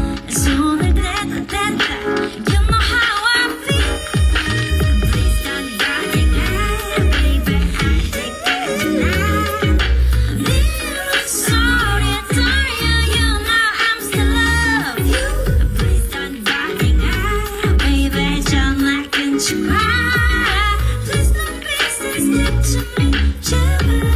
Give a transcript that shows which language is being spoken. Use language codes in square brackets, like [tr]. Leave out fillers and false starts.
[ko] 손을 댔다 [en] You know how I feel. Please don't darling baby [ko] 아직까지나 네 목소리 들려. [en] You know I'm still love you. Please don't darling baby [ko] 전화 끊지 마. [en] Please don't be sensitive to me [ko] 제발.